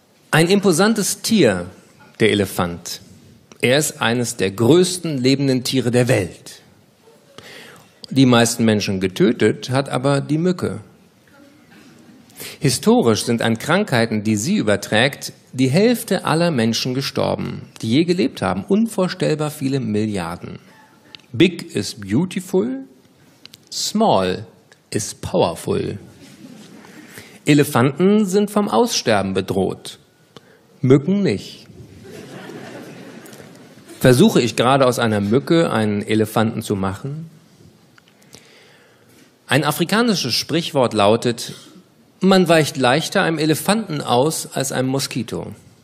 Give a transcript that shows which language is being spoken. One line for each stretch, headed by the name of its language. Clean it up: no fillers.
German: Ein imposantes Tier, der Elefant. Er ist eines der größten lebenden Tiere der Welt. Die meisten Menschen getötet hat aber die Mücke. Historisch sind an Krankheiten, die sie überträgt, die Hälfte aller Menschen gestorben, die je gelebt haben. Unvorstellbar viele Milliarden.
English: Big is beautiful, small is powerful.
German: Elefanten sind vom Aussterben bedroht, Mücken nicht. Versuche ich gerade aus einer Mücke einen Elefanten zu machen? Ein afrikanisches Sprichwort lautet, man weicht leichter einem Elefanten aus als einem Moskito.